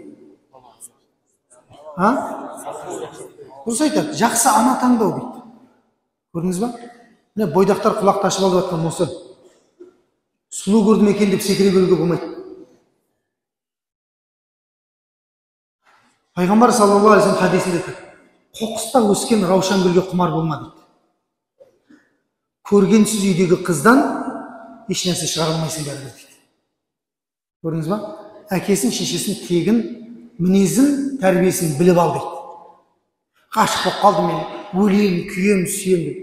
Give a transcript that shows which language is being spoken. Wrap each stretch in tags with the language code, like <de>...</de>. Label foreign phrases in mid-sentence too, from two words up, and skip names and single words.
<kk>Дұрыс айтады, жақсы ана таңдау дейді. Көрдіңіз ба? Міне бойдақтар құлақты ашып алып жатқан осы. Сұлу көрдім екен деп секіре беруге болмайды. Пайғамбар</kk> <ar>صلى الله عليه وسلم</ar> <kk>хадисінде айтады: қоқыста өскен раушан гүлге құмар болма дейді. Көргенсіз үйдегі қыздан еш нәрсе шығара алмайсың бәрібір дейді. Көрдіңіз ба? Әкесін, шешесін тегін, мінезін, тәрбиесін біліп ал дейді. Ғашық болып қалдым мен, өлейін, күйем, сүйем деп.</kk>